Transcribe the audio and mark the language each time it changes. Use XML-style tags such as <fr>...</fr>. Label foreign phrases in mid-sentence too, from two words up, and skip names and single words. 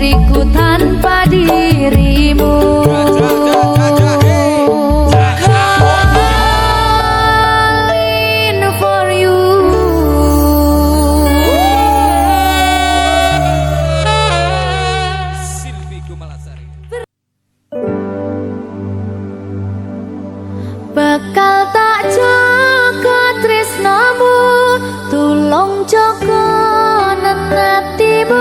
<id>hatiku tanpa dirimu.</id> <en>Falling for you.</en> <jv>Bakal tak jaga tresnamu, tulung jaga nenatimu.</jv>